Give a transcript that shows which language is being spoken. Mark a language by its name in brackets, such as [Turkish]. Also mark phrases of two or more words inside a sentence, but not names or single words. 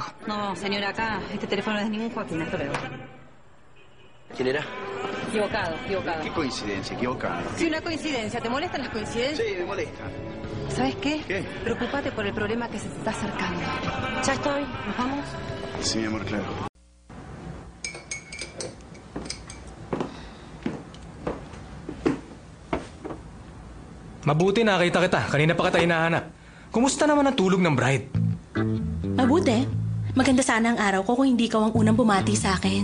[Spanish] No, señora, acá este teléfono no es de ningún Joaquín, hasta luego. ¿Quién era? Equivocado. Qué coincidencia, equivocado. Sí, una coincidencia. ¿Te molestan las coincidencias? Sí, me molesta. ¿Sabes qué? ¿Qué? Preocúpate por el problema que se te está acercando. Ya estoy. ¿Nos vamos? Sí, mi amor, claro. [Filipino] Mabuti nakita kita. Kanina pa kita hinahanap. Kumusta naman ang tulog ng bride? Mabuti. Maganda sana ang araw ko kung hindi ka ang unang bumati sa akin.